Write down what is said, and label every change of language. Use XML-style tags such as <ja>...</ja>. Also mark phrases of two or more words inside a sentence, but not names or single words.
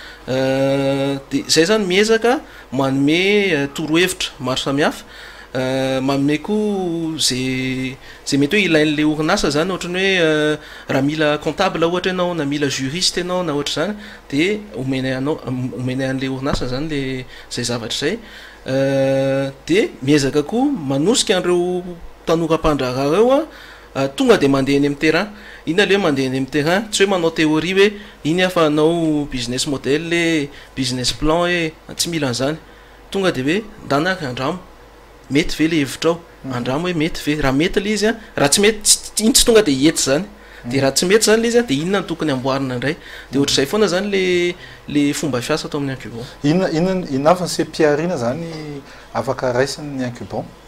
<mg>Dia zay zany miezaka manome torohevitra maro samihafa manome koa zay mety hoe ilain'le orinasa zany ohatrany hoe raha mila comptable ohatra ianao na mila juriste ianao na ohatra zany dia omenay an'le orinasa zany le zay zavatra zay. Dia miezaka koa manosika an'ireo tanora mpandrarah reo a tonga dia mandeha eny amin'ny terrain. Inona le hoe mandeha eny amin'ny terrain tsy hoe manao théorie hoe iny afa anao</mg> <en>business model</en> <mg>le</mg> <en>business plan</en> <mg>hoe tsy mila an'izany. Tonga dia hoe ndanaka andramo mety ve le hevitrao andramo hoe mety ve raha mety le izy a raha tsy mety iny tsy tonga dia hety zany dia raha tsy mety zany le izy a dia inona no tokony amboarina indray dia ohatr'izay foana zany le fomba fiasa atao amin'ny incubon. Inona avy ny sepiarina zany afaka raisin'ny incubon?</mg>